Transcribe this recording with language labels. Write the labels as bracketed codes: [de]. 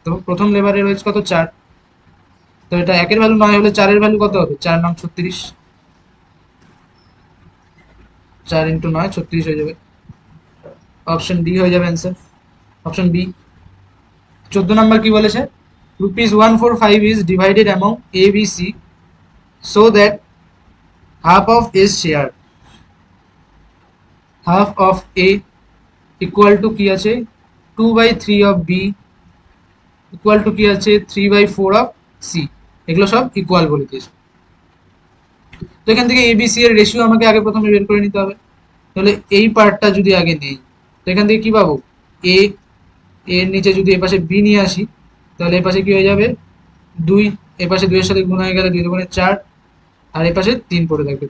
[bn] তো প্রথম লেবারের ওয়েজ কত, 4, তো এটা 1 এর ভ্যালু 9 হলে 4 এর ভ্যালু কত হবে, 4 9 36, 4 × 9 36 হয়ে যাবে। অপশন ডি হয়ে যাবে অ্যান্সার, অপশন বি। [en] 14 [bn] নাম্বার কি বলেছে, [en] ₹145 is divided among A, B, C so that half of is shared, half of A equal to [bn] কি আছে [en] 2/3 of B equal to কি আছে 3/4 of C, [bn] এগুলো সব ইকুয়াল বলে দিয়েছে। তো এখান থেকে এ বি সি এর রেশিও আমাকে আগে প্রথমে বের করে নিতে হবে। তাহলে এই পার্টটা যদি আগে নেই, তো এখান থেকে কি পাবো, এ এর নিচে যদি এপাশে বি নিয়ে আসি, তাহলে এপাশে কি হয়ে যাবে 2, এপাশে 2 এর সাথে গুণ হয়ে গেলে 2 × 4, আর এপাশে 3 পড়ে থাকবে।